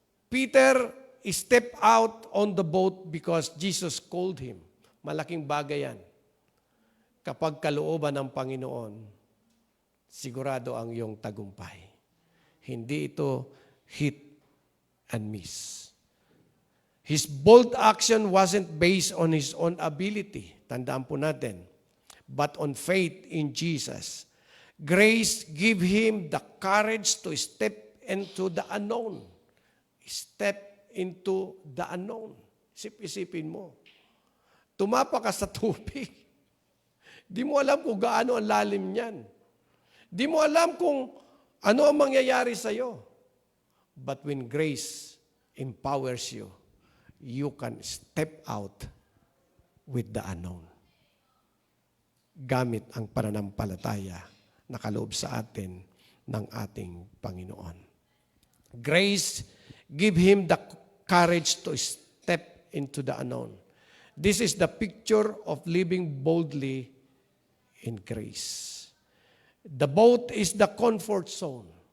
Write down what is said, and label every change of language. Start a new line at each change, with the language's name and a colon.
English: Peter stepped out on the boat because Jesus called him.
Filipino: Malaking bagay yan. Kapag kalooban ng Panginoon, sigurado ang iyong tagumpay. Hindi ito
English: hit and miss. His bold action wasn't based on his own ability.
Filipino: Tandaan po natin.
English: But on faith in Jesus. Grace give him the courage to step into the unknown. Step into the unknown.
Filipino: Isip-isipin mo. Tumapa ka sa tubig. Di mo alam kung gaano ang lalim niyan. Di mo alam kung ano ang mangyayari sa'yo.
English: But when grace empowers you, you can step out with the unknown.
Filipino: Gamit ang pananampalataya na kaloob sa atin ng ating Panginoon.
English: Grace give him the courage to step into the unknown. This is the picture of living boldly in grace. The boat is the comfort zone.